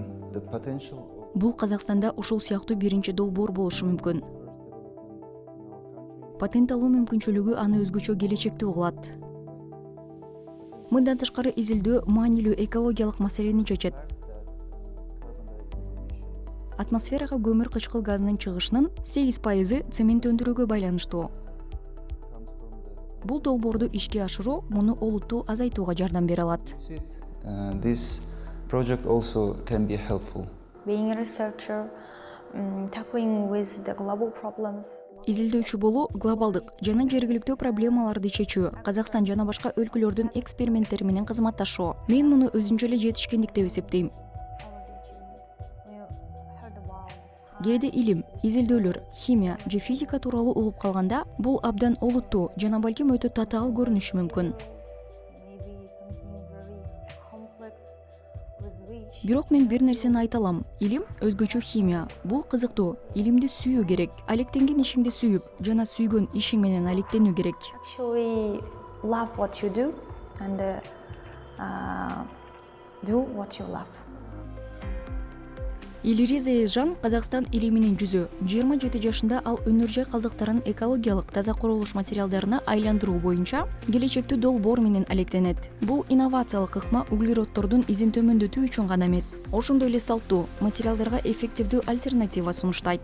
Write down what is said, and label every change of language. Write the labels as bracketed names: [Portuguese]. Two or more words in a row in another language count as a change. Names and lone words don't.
[English] The potential. [Kyrgyz] Бул Казакстанда ушул сыяктуу биринчи долбоор болушу мүмкүн. Патент алуу мүмкүнчүлүгү аны өзгөчө келечектүү кылат. Мындан тышкары изилдөө маанилүү экологиялык маселени чечет. Атмосферага көмүр кычкыл газынын чыгышынын 8% цемент өндүрүүгө байланыштуу. Бул долбоорду ишке ашыруу муну олуттуу азайтууга жардам бере алат. [English] This project also can be helpful. Being a researcher, tackling with the global problems. [Kyrgyz] Изилдөөчү болуу глобалдык жана жергиликтүү проблемаларды чечүү, Казакстан жана башка өлкөлөрдүн эксперименттери менен кызматташуу. Мен муну өзүнчө эле жетишкендик деп эсептейм. Кээде илим, изилдөөлөр, химия же физика тууралуу угуп калганда, бул абдан олуттуу жана балким өтө татаал көрүнүшү мүмкүн. Бирок мен бир нерсени айта алам. Илим өзгөчө химия. Бул кызыктуу. Илимди сүйүү керек. Алектенген ишиңди сүйүп, жана сүйгөн ишиң менен алектенүү керек. [English] Actually love what you do and do what you love. [Kyrgyz] Елириза Езжан Казакстан илиминин жүзү. 27 жашында ал өнөр жай калдыктарын экологиялык таза курулуш материалдарына айландыруу боюнча келечектүү долбоор менен алектенет. Бул инновациялык ыкма углероддордун изин төмөндөтүү үчүн гана эмес, ошондой эле салттуу материалдарга эффективдүү альтернатива сунуштайт.